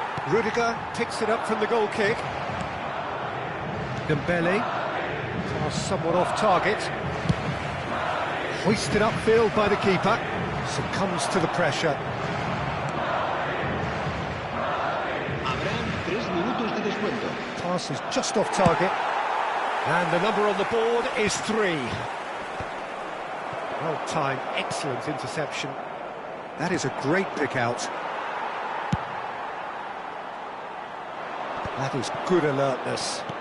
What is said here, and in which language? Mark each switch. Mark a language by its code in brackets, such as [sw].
[en] Rudiger picks it up from the goal kick. Dembele, somewhat off target. Hoisted upfield by the keeper. Succumbs to the pressure. [es] Habrán 3 minutos de descuento. [en] Pass is just off target. And the number on the board is 3. Well timed, excellent interception. That is a great pick out. That is good alertness.